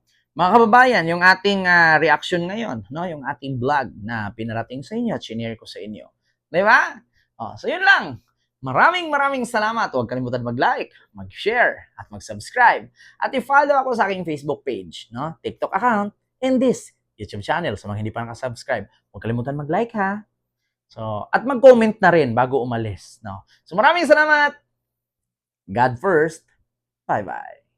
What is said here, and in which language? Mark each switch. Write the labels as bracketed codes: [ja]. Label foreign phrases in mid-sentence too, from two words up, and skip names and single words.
[tl] Mga kababayan, yung ating reaction ngayon, no, yung ating vlog na pinarating sa inyo at shinare ko sa inyo. Di ba? So, yun lang. Maraming salamat. Huwag kalimutan mag-like, mag-share, at mag-subscribe. At i-follow ako sa aking Facebook page, [en] no, TikTok account, and this YouTube channel. [tl] Sa mga hindi pa nakasubscribe, huwag kalimutan mag-like ha. So, at mag-comment na rin bago umalis. No? So maraming salamat! [en] God first. Bye-bye.